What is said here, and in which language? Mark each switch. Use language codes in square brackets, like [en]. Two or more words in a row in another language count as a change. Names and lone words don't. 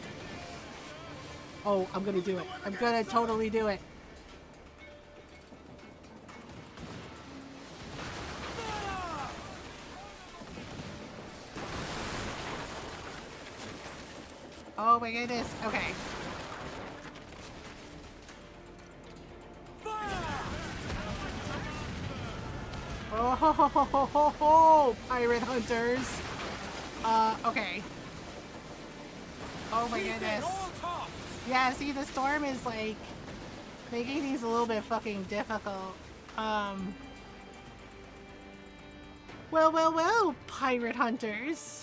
[en] Oh, I'm gonna do it. I'm gonna totally do it. Oh my goodness, okay. Oh ho ho ho ho ho ho! Pirate hunters! Okay. Oh my goodness. Yeah, see, the storm is like making these a little bit fucking difficult. Well, pirate hunters.